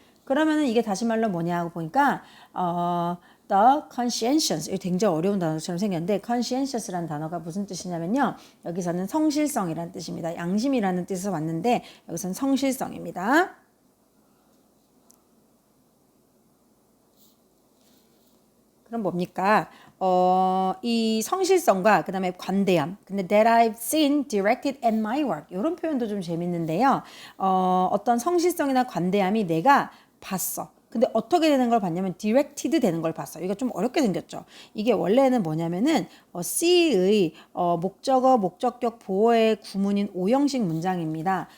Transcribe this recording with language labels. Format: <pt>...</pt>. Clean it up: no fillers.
<ko>그러면은 이게 다시 말로 뭐냐고 보니까</ko> <en>the conscientious,</en> <ko>이거 굉장히 어려운 단어처럼 생겼는데 conscientious라는 단어가 무슨 뜻이냐면요. 여기서는 성실성이라는 뜻입니다. 양심이라는 뜻에서 왔는데 여기서는 성실성입니다. 그럼 뭡니까? 이 성실성과 그 다음에 관대함. 근데</ko> <en>that I've seen directed at my work.</en> <ko>이런 표현도 좀 재밌는데요. 어떤 성실성이나 관대함이 내가 봤어. 근데 어떻게 되는 걸 봤냐면 directed 되는 걸 봤어. 이거 좀 어렵게 생겼죠. 이게 원래는 뭐냐면은 C의 목적어, 목적격, 보어의 구문인 오형식 문장입니다.</ko>